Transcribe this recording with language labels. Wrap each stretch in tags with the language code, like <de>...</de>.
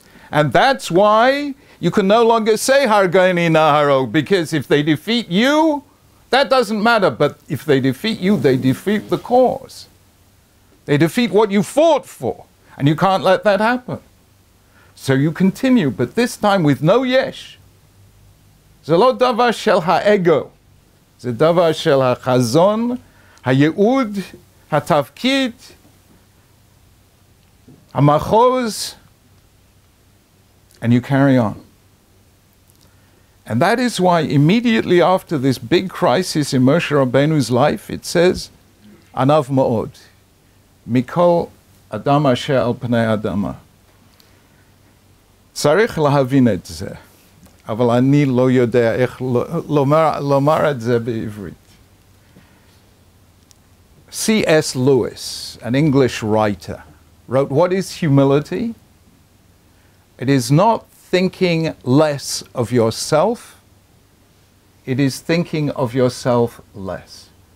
<en>And that's why you can no longer say Hargani Naharo, because if they defeat you, that doesn't matter. But if they defeat you, they defeat the cause. They defeat what you fought for. And you can't let that happen. So you continue, but this time with no yesh.</en> <he>זה לא דבר של האגו. זה דבר של החזון, הייעוד, התפקיד, המחוז,</he> <en>and you carry on. And that is why immediately after this big crisis in Moshe Rabbeinu's life, it says,</en> <he>Anav ma'od, mikol adam asher al pnei adama. צריך להבין את זה, אבל אני לא יודע איך לומר את זה בעברית.</he> <en>C.S. Lewis, an English writer, wrote, what is humility? It is not thinking less of yourself, it is thinking of yourself less.</en>